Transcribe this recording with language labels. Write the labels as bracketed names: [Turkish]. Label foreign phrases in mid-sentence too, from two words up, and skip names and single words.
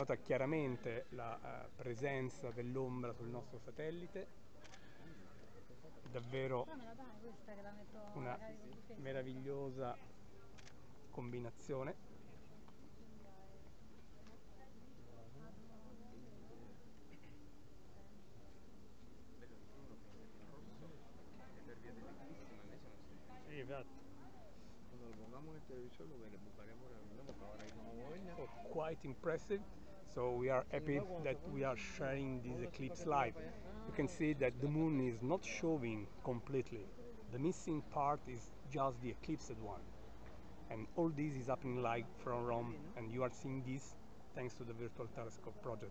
[Italian] nota chiaramente la presenza dell'ombra sul nostro satellite, davvero una meravigliosa combinazione. Bello che qui uno pensa che il rosso è per via dell'eclissi, ma invece non si... Sì, esatto. [Spanish] Cuando lo pongamos en el televisor lo buscaremos realmente porque ahora mismo no voy [English] So quite impressive. So we are happy that we are sharing this eclipse live. You can see that the moon is not showing completely. The missing part is just the eclipsed one. And all this is happening live from Rome, and you are seeing this thanks to the Virtual Telescope project.